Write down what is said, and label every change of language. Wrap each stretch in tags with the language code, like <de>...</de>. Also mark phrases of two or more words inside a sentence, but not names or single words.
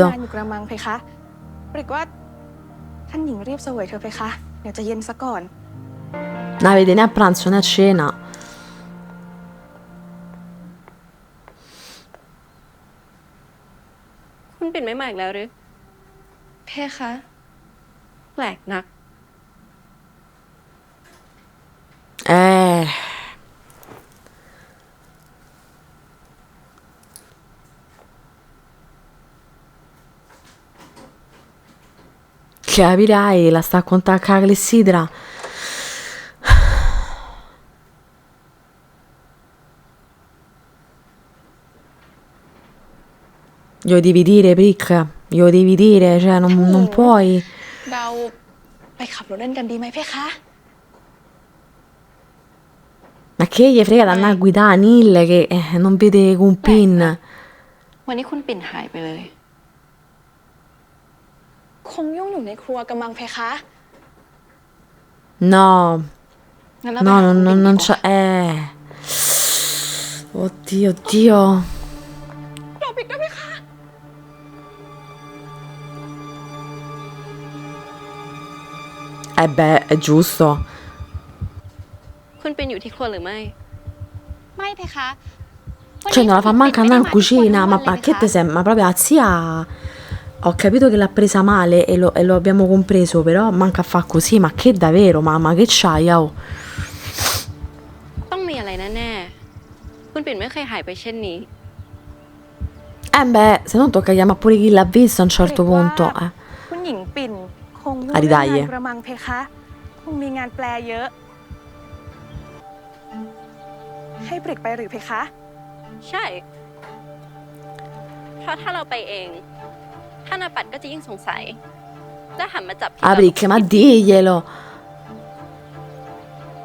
<th>งานอยู่กระมังเพคะปริกว่าท่านหญิงรีบเสวยเธอเพคะ เดี๋ยวจะเย็นซะก่อน</th> <it>Non avete né a pranzo né a cena.</it> <th>คุณปิ่นไม่มาอีกแล้วหรือ เพคะ แปลกนัก</th> <it>Capirai, la sta a contare a clessidra. Glielo devi dire, Prick. Glielo devi dire, cioè non puoi.</it> <th>เราไปขับรถเล่นกันดีไหมเพคะ</th> <it>Ma che gli frega di andare a guidare Anil che non vede un pin.</it> <th>วันนี้คุณปิ่นหายไปเลย คงยุ่งอยู่ในครัวกำมังเพคะ</th> <it>No,</it> <th>งั้นเรา</th> <it>no,</it> <th>ไปหาคุณปิ่น</th> <it>non</it> <th>ดีกว่า</th> <it>c'è. Oddio, oddio.</it> <th>รอปิกด้วยเพคะ</th> <it>Beh, è giusto.</it> <th>คุณปิ่นอยู่ที่ครัวหรือไม่ ไม่เพคะ</th> <it>Cioè, non la fa manca andare in cucina, ma che te sembra? Ma proprio la zia. Ho capito che l'ha presa male e lo abbiamo compreso, però manca a fa così, ma che davvero, mamma, che c'hai, oh?</it> <th>ต้องมีอะไรแน่ๆ คุณปิ่นไม่เคยหายไปเช่นนี้</th> <it>Beh, se no tocca chiamare pure chi l'ha visto a un certo punto.</it> <th>คุณหญิงปิ่นคงยุ่ง อาริได เรื่องงานกระมังเพคะ คงมีงานแปลเยอะ ให้ปริกไปหรือเพคะ ใช่ เพราะถ้าเราไปเอง ท่านอาปัดก็จะยิ่งสงสัย จะหันมาจับผิด</th> <it>Ah, Prick, ma diglielo.</it>